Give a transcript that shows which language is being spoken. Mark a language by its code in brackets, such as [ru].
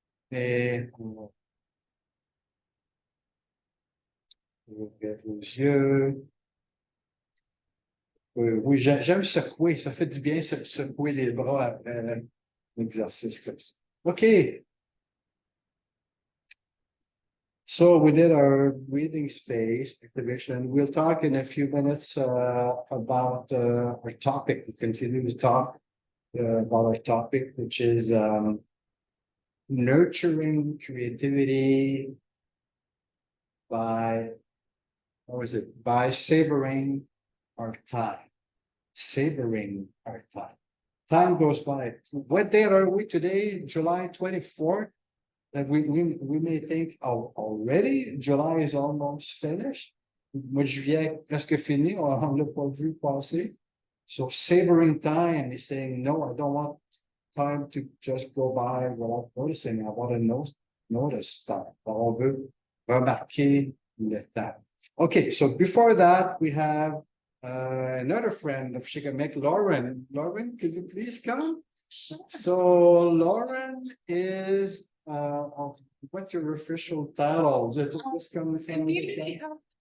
[fr] Et Ouvrez vos yeux. Oui, j'aime secouer. Ça fait du bien secouer les bras après l'exercice comme ça. [en] OK. So we did our breathing space activation. We'll talk in a few minutes about our topic. We continue to talk about our topic, which is nurturing creativity by, what was it? By savoring our time. Savoring our time. Time goes by. What date are we today? July 24th? That we may think, oh, already July is almost finished. [fr] Mois de juillet est presque fini, on l'a pas vu passer. [en] So savoring time is saying, no, I don't want time to just go by without noticing. I want to notice time. [fr] On veut remarquer le temps. [en] Okay, so before that, we have another friend of Shikamek, Lauren. Lauren, could you please come? So Lauren is what's your official title? Just come from Community health.